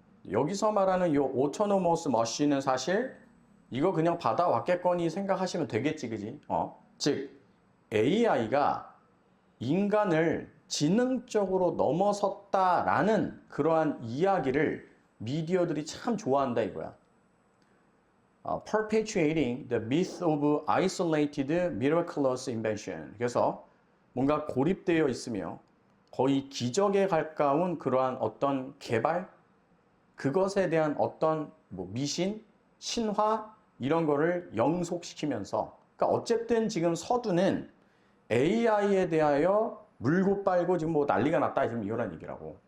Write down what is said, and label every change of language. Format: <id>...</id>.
<ko>여기서 말하는 이 autonomous machine은 사실 이거 그냥 받아왔겠거니 생각하시면 되겠지, 그지? 즉 AI가 인간을 지능적으로 넘어섰다라는 그러한 이야기를 미디어들이 참 좋아한다 이거야.</ko> <en>Perpetuating the myth of isolated miraculous invention.</en> <ko>그래서 뭔가 고립되어 있으며 거의 기적에 가까운 그러한 어떤 개발, 그것에 대한 어떤 뭐 미신, 신화 이런 거를 영속시키면서, 그러니까 어쨌든 지금 서두는 AI에 대하여 물고 빨고 지금 뭐 난리가 났다, 지금 이런 얘기라고.</ko>